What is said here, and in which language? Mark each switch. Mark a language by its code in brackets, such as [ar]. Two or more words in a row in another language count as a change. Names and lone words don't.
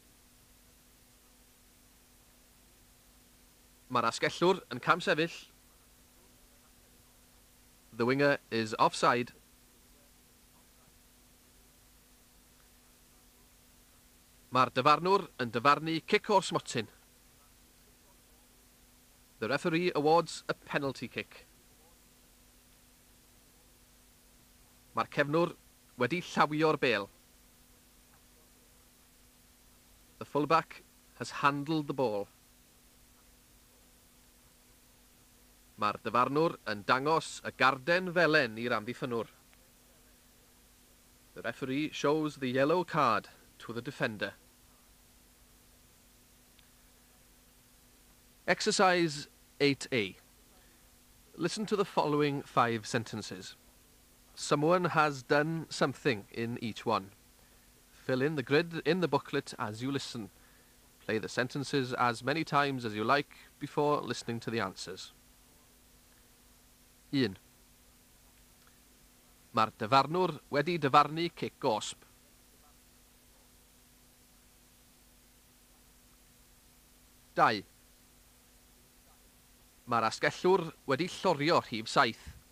[cy] Mae'r asgellwr yn camsefyll. [en] The winger is offside. [cy] Mae'r dyfarnwr yn dyfarnu kick o'r smotyn. [en] The referee awards a penalty kick. [cy] Mae'r cefnwr wedi llawio'r bêl. [en] The fullback has handled the ball. [cy] Mae'r dyfarnwr yn dangos y garden felen i'r amddiffynwr. [en] The referee shows the yellow card to the defender. Exercise 8A. Listen to the following 5 sentences. Someone has done something in each one. Fill in the grid in the booklet as you listen. Play the sentences as many times as you like before listening to the answers. 1. [cy] Mae'r dyfarnwr wedi dyfarnu kick gosb. 2. Mae'r asgellwr wedi llorio rhif 7.